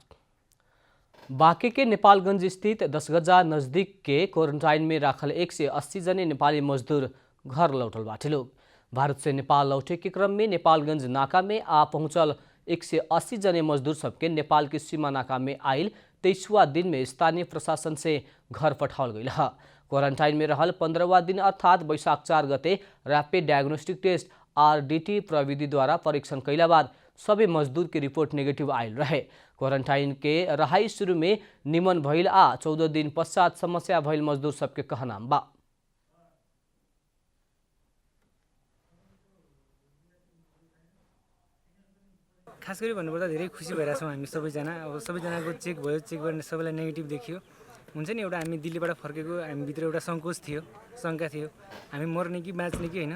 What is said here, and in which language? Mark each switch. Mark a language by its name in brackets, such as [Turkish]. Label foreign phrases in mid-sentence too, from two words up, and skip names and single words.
[Bhojpuri] बांके के नेपालगंज स्थित 10 गजा नजदीक के क्वारंटाइन में राखल 180 जने नेपाली मजदूर घर लौटल बाटे लोग। भारत से नेपाल लौटे के क्रम में नेपालगंज नाका में आ पहुंचल 180 जने मजदूर सबके नेपाल की सीमा नाका में आयल 23वां दिन में स्थानीय प्रशासन से घर पठाओल गई। क्वारंटाइन में रहल 15वां दिन अर्थात वैशाख 4 गते [English] rapid diagnostic test [Bhojpuri] RDT प्रविधि द्वारा परीक्षण कैला बाद सबै मजदूर के रिपोर्ट नेगेटिव आयल रहे। क्वारंटाइन के रहाई शुरू में निमन भइल आ 14 दिन पश्चात समस्या भइल मजदूर सबके कहनाम बा। [Nepali] खास गरी भन्नुपर्दा धेरै खुसी भइरहेछौँ हामी सबैजना। अब सबैजनाको चेक भयो, चेक गर्ने सबैलाई नेगेटिभ देखियो। हुन्छ नि एउटा हामी दिल्लीबाट फर्केको हामीभित्र एउटा सङ्कोच थियो, शङ्का थियो हामी मर्ने कि बाँच्ने कि होइन।